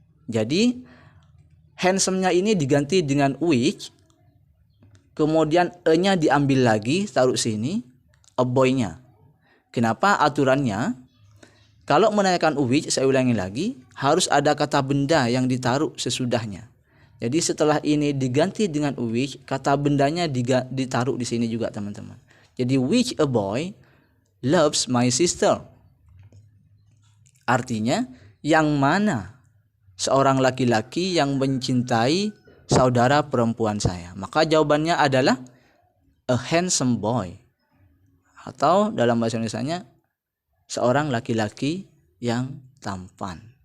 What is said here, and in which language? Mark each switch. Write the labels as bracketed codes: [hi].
[id] Jadi handsome-nya ini diganti dengan which, kemudian e-nya diambil lagi, taruh sini, a boy-nya. Kenapa aturannya? Kalau menanyakan which, saya ulangi lagi, harus ada kata benda yang ditaruh sesudahnya. Jadi setelah ini diganti dengan which, kata bendanya ditaruh di sini juga, teman-teman. Jadi [en] which a boy loves my sister. [id] Artinya yang mana seorang laki-laki yang mencintai saudara perempuan saya. Maka jawabannya adalah [en] a handsome boy. [id] Atau dalam bahasa Indonesianya seorang laki-laki yang tampan.